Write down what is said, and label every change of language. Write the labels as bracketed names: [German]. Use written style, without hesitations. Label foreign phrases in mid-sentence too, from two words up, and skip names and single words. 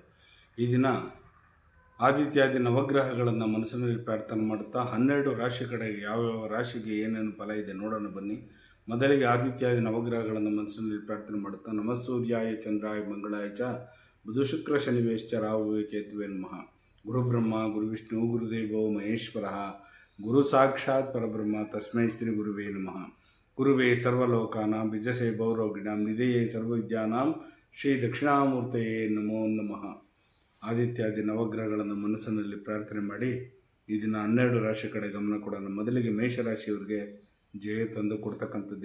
[Kannada] ಈ ದಿನ ಆದಿತ್ಯಾದಿ ನವಗ್ರಹಗಳನ್ನು ಮನಸ್ಸಿನಲ್ಲಿ ಪ್ರಾರ್ಥನೆ ಮಾಡುತ್ತಾ 12 ರಾಶಿ ಕಡೆಗೆ ಯಾವ್ಯಾವ ರಾಶಿಗೆ ಏನೇನು ಫಲ ಇದೆ ನೋಡೋಣ ಬನ್ನಿ. ಮೊದಲಿಗೆ ಆದಿತ್ಯಾದಿ ನವಗ್ರಹಗಳನ್ನು ಮನಸ್ಸಿನಲ್ಲಿ ಪ್ರಾರ್ಥನೆ ಮಾಡುತ್ತಾ [Sanskrit] ನಮಃಸೂರ್ಯಾಯ ಚಂದ್ರಾಯ ಮಂಗಳಾಯ ಚ ಬುಧ ಶುಕ್ರ ಶನಿವೇಶ್ಚ ರಾಹುವೇ ಕೇತುವೇ ನಮಃ. ಗುರುಬ್ರಹ್ಮ ಗುರುವಿಷ್ಣು ಗುರುದೇವೋ ಮಹೇಶ್ವರಃ ಗುರು ಸಾಕ್ಷಾತ್ ಪರಬ್ರಹ್ಮ ತಸ್ಮೈ ಶ್ರೀ ಗುರುವೇ ನಮಃ. ಗುರುವೇ ಸರ್ವಲೋಕಾನಾಂ ಬಿಜಸೇ ಭವರೋಗಿಣಾಂ ನಿಧಯೇ ಸರ್ವವಿದ್ಯಾನಾಂ ಶ್ರೀ ದಕ್ಷಿಣಾಮೂರ್ತಯೇ ನಮೋ ನಮಃ. [Kannada] ಆದಿತ್ಯಾದಿ ನವಗ್ರಹಗಳನ್ನು ಮನಸ್ಸಿನಲ್ಲಿ ಪ್ರಾರ್ಥನೆ ಮಾಡಿ ಈ ದಿನ 12 ರಾಶಿ ಕಡೆ ಗಮನ ಕೊಡೋಣ. ಮೊದಲಿಗೆ ಮೇಷರಾಶಿಯವರಿಗೆ ಜಯ ತಂದು ಕೊಡ್ತಕ್ಕಂಥ ದಿನ.